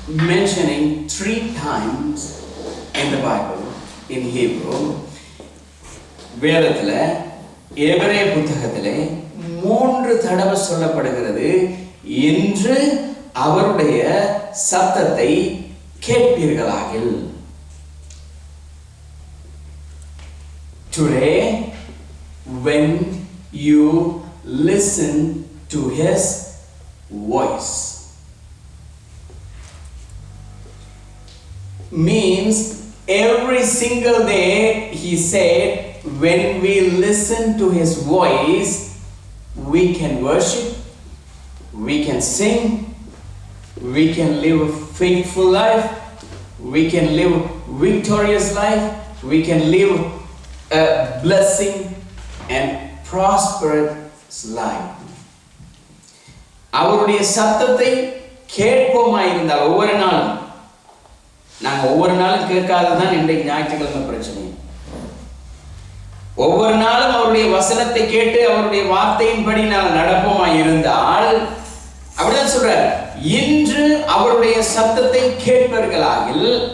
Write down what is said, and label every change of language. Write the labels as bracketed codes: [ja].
[en] mentioning 3 times in the Bible, in Hebrew. [ta] வேதத்துல எபிரேய புத்தகத்திலே 3 தடவை சொல்லப்படுகிறது, இன்று அவருடைய சத்தத்தை கேட்பீர்களாகில். [en] Today, when you listen to his voice, means every single day he said, when we listen to his voice, we can worship, we can sing, we can live a faithful life, we can live a victorious life, we can live a blessing and prosperous life. [ta] அவருடைய சத்தத்தை கேட்போமாயிருந்தால், ஒவ்வொரு நாளும் நாங்கள் ஒவ்வொரு நாளும் கேட்காததான் இன்றைக்கு ஞாயிற்றுக்கிழமை பிரச்சனை. ஒவ்வொரு நாளும் அவருடைய வசனத்தை கேட்டு அவருடைய வார்த்தையின்படி நாங்கள் நடப்போமாயிருந்தால், அப்படிதான் சொல்றாரு, இன்று அவருடைய சத்தத்தை கேட்பீர்களாகில்.